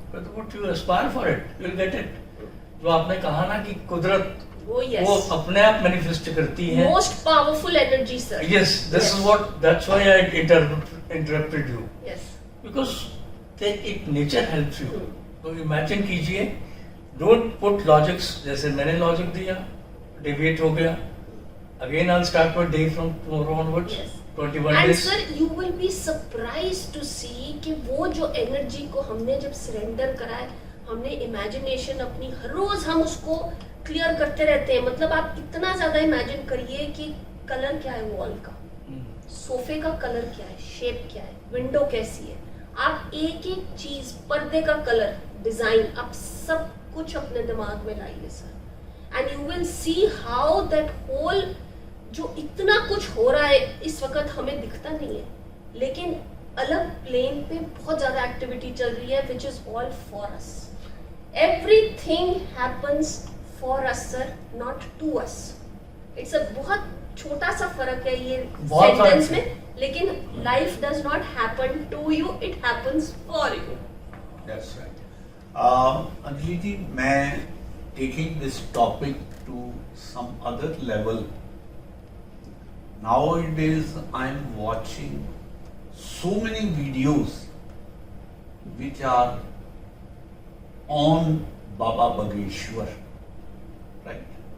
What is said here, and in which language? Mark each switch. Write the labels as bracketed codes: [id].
[hi] कहता [en] what you aspire for it, you'll get it. [hi] जो आपने कहा ना कि कुदरत वो अपने आप मैनिफेस्ट करती है. [en] Most powerful energy, sir. Yes, this is what. That's why I interrupted you. Yes. Because it nature helps you. [hi] तो imagine कीजिए. [en] Don't put logics. [hi] जैसे मैंने लॉजिक दिया, deviate हो गया. [en] Again I'll start my day from tomorrow onwards. Yes. 21 And days. sir, you will be surprised to see [hi] कि वो जो एनर्जी को हमने जब सरेंडर करा है, हमने इमेजिनेशन अपनी हर रोज हम उसको क्लियर करते रहते हैं. मतलब आप इतना ज्यादा इमेजिन करिए कि कलर क्या है वॉल का, सोफे का कलर क्या है, शेप क्या है, विंडो कैसी है. आप एक एक चीज, पर्दे का कलर, डिजाइन, आप सब कुछ अपने दिमाग में लाइए sir. [en] and you will see how that whole [hi] जो इतना कुछ हो रहा है इस वक्त हमें दिखता नहीं है, लेकिन अलग प्लेन पे बहुत ज्यादा एक्टिविटी चल रही है, [en] Which is all for us. Everything happens for us sir, not to us. It's a [hi] बहुत छोटा सा फर्क है ये सेंटेंस में, लेकिन [en] Life does not happen to you, it happens for you. That's right. Anjali ji, [hi] मैं [en] taking this topic to some other level. Nowadays, I'm watching so many videos which are on Baba Bageshwar, right?